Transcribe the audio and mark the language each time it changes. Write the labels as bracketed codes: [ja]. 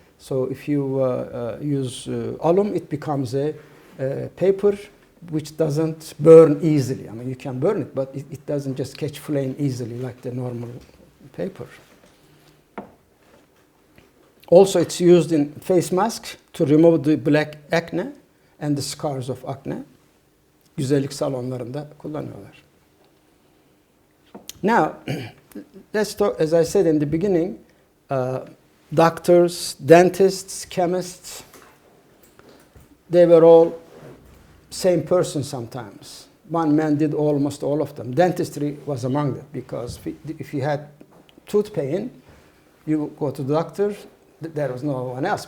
[en] So if you use alum, it becomes a paper which doesn't burn easily. I mean, you can burn it, but it doesn't just catch flame easily like the normal paper. Also, it's used in face masks to remove the black acne and the scars of acne. [tr] Güzellik salonlarında kullanıyorlar. [en] Now, let's talk, as I said in the beginning, doctors, dentists, chemists, they were all same person sometimes. One man did almost all of them. Dentistry was among them, because if you had tooth pain, you go to the doctor, there was no one else.